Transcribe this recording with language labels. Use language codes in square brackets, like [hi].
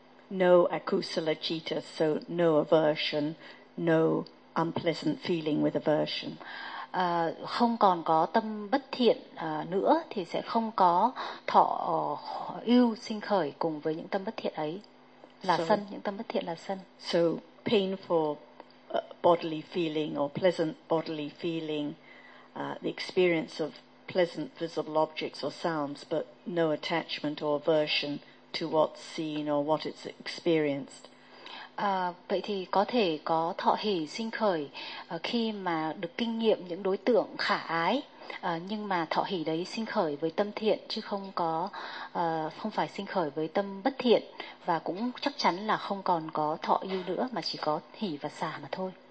[en] No akusala citta, so no aversion, no unpleasant feeling with aversion. [vi] Không còn có tâm bất thiện nữa thì sẽ không có thọ ưu sinh khởi cùng với những tâm bất thiện ấy là sân, những tâm bất thiện là sân. [en] So painful bodily feeling or pleasant bodily feeling, the experience of pleasant visible objects or sounds, but no attachment or aversion to what's seen or what it's experienced. [vi] Vậy thì có thể có thọ hỷ sinh khởi khi mà được kinh nghiệm những đối tượng khả ái, nhưng mà thọ hỷ đấy sinh khởi với tâm thiện chứ không có không phải sinh khởi với tâm bất thiện, và cũng chắc chắn là không còn có thọ ưu nữa mà chỉ có hỷ và xả mà thôi.